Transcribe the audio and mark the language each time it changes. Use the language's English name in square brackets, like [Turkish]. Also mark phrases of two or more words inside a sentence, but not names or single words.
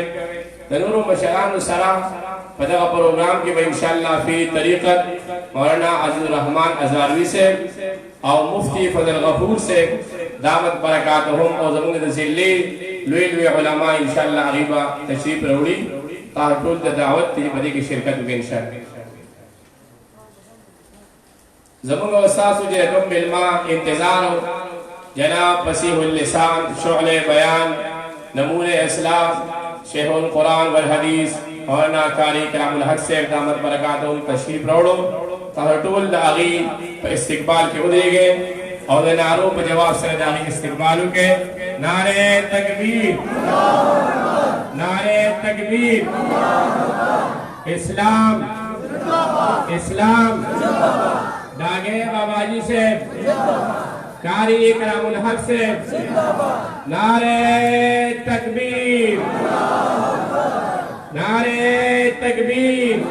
[Pashto] د نورو مشرانو سره په دغه پروګرام کې به انشاءالله فی طریقت مولانا عزیز الرحمن ازاروي صاحب او مفتی فضل غفور صاحب [Arabic] دامت برکاتهم [Pashto] او زموږ د ضلعې لوی لوی علما انشاءالله هغوی به تشریف راوړي. تاسو ټول ته دعوت دی چې په دې کې شرکت وکړئ انشاءالله. زموږ او ستاسو چې کوم مېلمه انتظار جناب [Urdu] فصیح اللسان شعلہ بیان نمونہ اسلام شیخ القرآن والحدیث [Pashto] مولانا قاری کرام الحق صاحب [Arabic] دامت برکاتهم [Pashto] تشریف راوړو. تاسو ټول د هغې په استقبال کې ودرېږئ او د نعرو په جواب سره د هغې استقبال وکړئ. [Urdu] نعرہ تکبیر، نعرہ تکبیر، اسلام اسلام. ڈاگے باباجی صاحب، قاری کرام الحق صاحب، نعرہ تکبیر، نعرہ تکبیر.